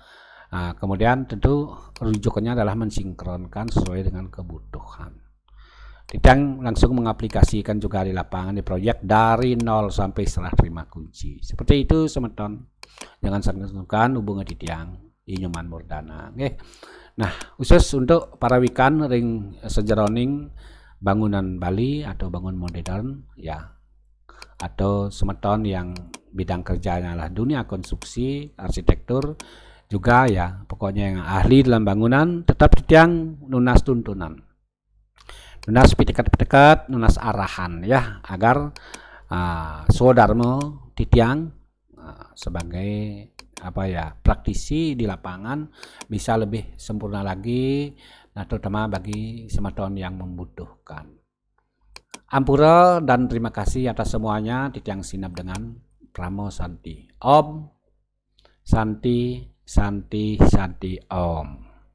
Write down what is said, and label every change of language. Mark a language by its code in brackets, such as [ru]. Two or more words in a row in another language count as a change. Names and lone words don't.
[id] Nah, kemudian tentu rujukannya adalah mensinkronkan sesuai dengan kebutuhan. Titiang langsung mengaplikasikan juga di lapangan di proyek dari nol sampai serah terima kunci. Seperti itu teman-teman. Jangan sungkan hubungi Titiang Inyuman Murdana. Oke. Nah, khusus untuk para [ban] wikan ring sejeroning [id] bangunan Bali atau bangun modern ya, atau semeton yang bidang kerjanya adalah dunia konstruksi, arsitektur juga ya, pokoknya yang ahli dalam bangunan, tetap [ban] Titiang nunas tuntunan, nunas pitekat-pitekat, nunas [id] arahan ya, agar saudarmo Titiang sebagai apa ya, praktisi di lapangan bisa lebih sempurna lagi, nah terutama bagi semeton yang membutuhkan. Ampura dan terima kasih atas semuanya. Titiang sinap dengan Pramo Santi. [sa] Om Santi Santi Santi Om.